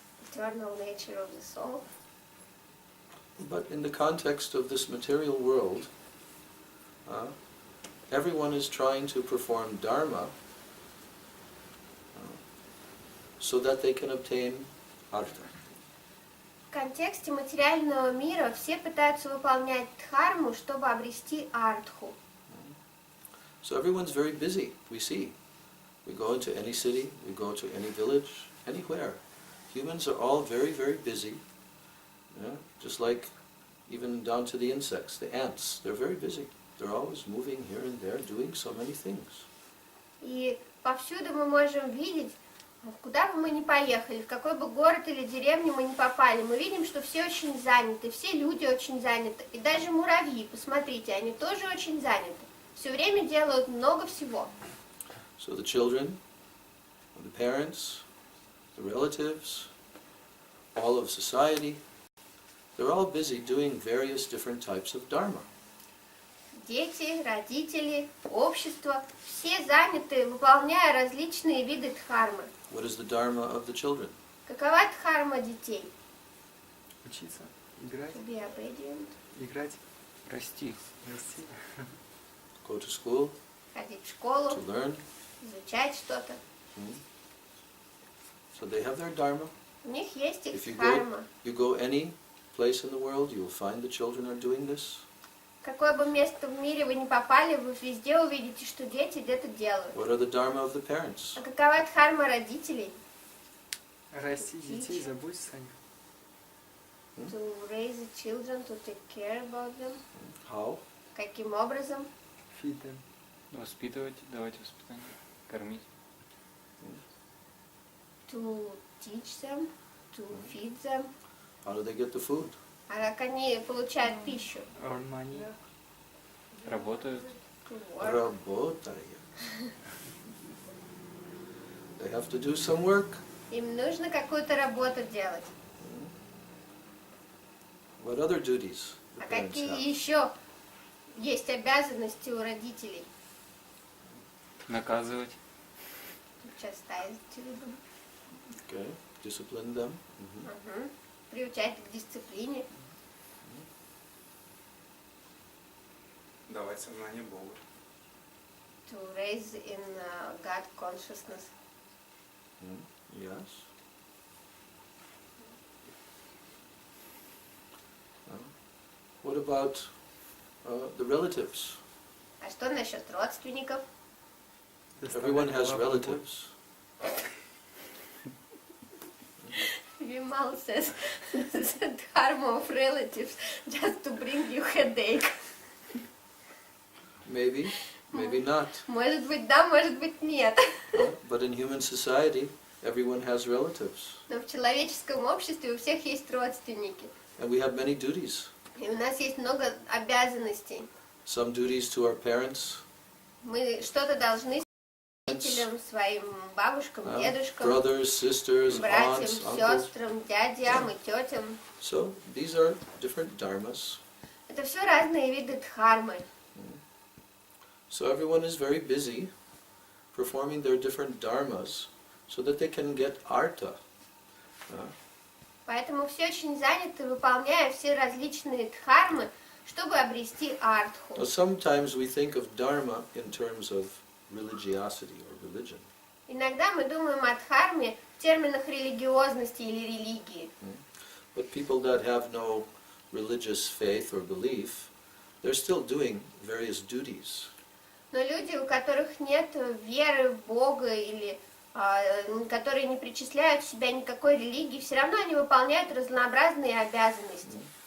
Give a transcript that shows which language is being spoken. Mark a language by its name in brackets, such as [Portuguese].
[English] Eternal nature of the soul. But in the context of this material world, everyone is trying to perform dharma so that they can obtain artha. [Russian] В контексте материального мира все пытаются выполнять дхарму, чтобы обрести артху. [English] So everyone's very busy, we see. We go into any city, we go to any village, anywhere. Humans are all very, very busy. Just like even down to the insects, the ants, they're very busy. They're always moving here and there, doing so many things. [Russian] И повсюду мы можем видеть, куда бы мы ни поехали, в какой бы город или деревню мы ни попали, мы видим, что все очень заняты, все люди очень заняты. И даже муравьи, посмотрите, они тоже очень заняты. Все время делают много всего. [English] So the children, the parents, the relatives, all of society, they're all busy doing various different types of dharma. [Russian] Дети, родители, общество, все заняты, выполняя различные виды дхармы. [English] What is the dharma of the children? [Russian] Какова дхарма детей? Учиться, играть, [English] To be obedient, [Russian] играть, расти. Расти. [English] Go to school, [Russian] ходить в школу, [English] to learn. [Russian] изучать что-то. [English] So they have their dharma. [Russian] У них есть их [English] If you [Russian] дхарма. [English] go any place in the world, you will find the children are doing this. [Russian] Какое бы место в мире вы ни попали, вы везде увидите, что дети где-то делают. [English] What are the dharma of the parents? [Russian] А какова дхарма родителей? Расти детей, заботиться о них. [English] To raise the children, to take care about them. How? [Russian] Каким образом? [English] Feed them. [Russian] Воспитывать, давать воспитание, кормить. [English] To teach them, to feed them. How do they get the food? [Russian] А как они получают пищу? [English] Earn money. [Russian] Работают. [English] To work. [Russian] Работая. [English] They have to do some work. [Russian] Им нужно какую-то работу делать. [English] What other duties the [Russian] А [English] parents [Russian] какие [English] have? [Russian] еще есть обязанности у родителей? Наказывать. [English] Chastise children. Okay, discipline them. Mhm. [Russian] Мгм. Приучать к дисциплине. Давать сознание Богу. [English] To raise in God consciousness. Yes. What about the relatives? [Russian] А что насчет родственников? [English] Everyone has relatives. Vimal says the dharma of relatives just to bring you headache. Maybe, maybe not. [Russian] Может быть да, может быть нет. [English] But in human society, everyone has relatives. [Russian] Но в человеческом обществе у всех есть родственники. [English] And we have many duties. [Russian] И у нас есть много обязанностей. [English] Some duties to our parents, [Russian] Мы что-то должны родителям, своим бабушкам, дедушкам, [English] brothers, sisters, [Russian] братьям, [English] aunts, uncles. [Russian] сестрам, дядям и тетям. [English] So these are different dharmas. [Russian] Это все разные виды дхармы. [English] So everyone is very busy performing their different dharmas so that they can get artha. [Russian] Поэтому все очень заняты, выполняя все различные дхармы, чтобы обрести артху. [English] Now, sometimes we think of dharma in terms of religiosity or religion. [Russian] Иногда мы думаем о дхарме в терминах религиозности или религии. [English] But people that have no religious faith or belief, they're still doing various duties. [Russian] Но люди, у которых нет веры в Бога или которые не причисляют в себя никакой религии, все равно они выполняют разнообразные обязанности.